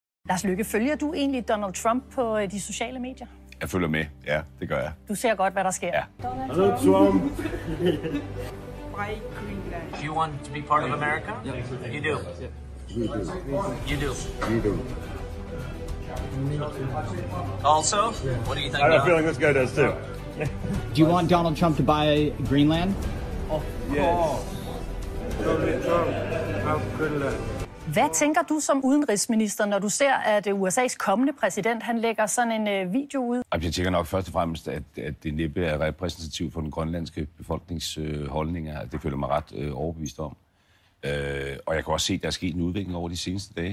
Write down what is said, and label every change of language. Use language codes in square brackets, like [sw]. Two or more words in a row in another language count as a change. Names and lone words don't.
[da] Lars Løkke, følger du egentlig Donald Trump på de sociale medier? Jeg følger med, ja, det gør jeg. Du ser godt, hvad der sker. Ja. Donald Trump. [en] Do you want to be part of America? You do. You do. We do. Also, what do you think? I have a feeling this guy does too. Do you want Donald Trump to buy Greenland? Yes. Donald Trump, how Greenland. [da] Hvad tænker du som udenrigsminister, når du ser, at USA's kommende præsident han lægger sådan en video ud? Jeg tænker nok først og fremmest, at det næppe er repræsentativt for den grønlandske befolkningsholdninger. Det føler mig ret overbevist om. Og jeg kan også se, at der er sket en udvikling over de seneste dage.